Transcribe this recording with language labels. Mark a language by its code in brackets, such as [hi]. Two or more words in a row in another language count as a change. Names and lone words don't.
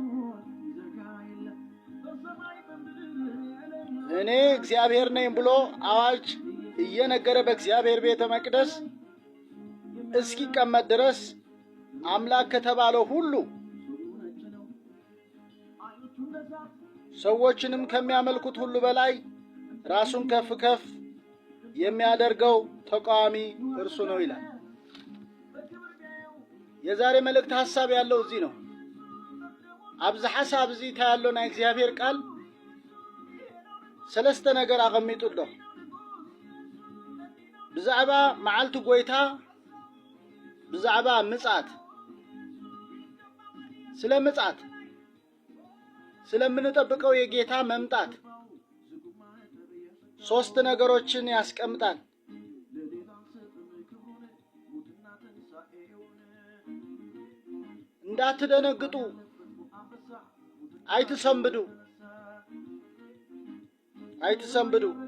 [am] እኔ እግዚአብሔር ነኝ ብሎ አዋጅ እየነገረ በእግዚአብሔር ቤተ መቅደስ እስኪቀመጥ ድረስ አምላክ ከተባለው ሁሉ ሰዎችንም ከሚያመልኩት ሁሉ በላይ ራሱን ከፍ ከፍ የሚያደርገው ተቃዋሚ እርሱ ነው ይላል። የዛሬ መልእክት ሐሳብ ያለው እዚህ ነው። አብዛ ሐሳብ እዚህ ታያለውና እግዚአብሔር ቃል [ti] ሰለስተ ነገር አቀሚጡሎ ብዛዕባ መዓልቲ ጎይታ ብዛዕባ ምጽአት [am] ስለ ምጽአት ስለምንጠብቀው የጌታ መምጣት ሶስት ነገሮችን ያስቀምጣል። እንዳትደነግጡ አይትሰንብዱ